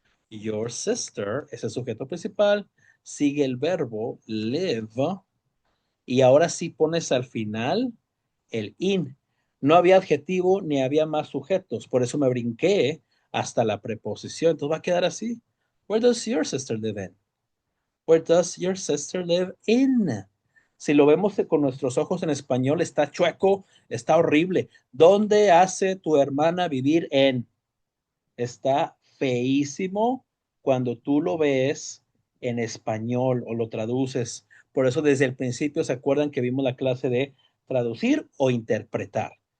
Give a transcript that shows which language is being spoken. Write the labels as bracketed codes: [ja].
[en] Your sister [es] es el sujeto principal, sigue el verbo live y ahora sí pones al final el in. No había adjetivo ni había más sujetos, por eso me brinqué hasta la preposición. Entonces va a quedar así. [en] Where does your sister live in? Where does your sister live in? [es] Si lo vemos con nuestros ojos en español, está chueco, está horrible. ¿Dónde hace tu hermana vivir en? Está feísimo cuando tú lo ves en español o lo traduces. Por eso desde el principio se acuerdan que vimos la clase de traducir o interpretar.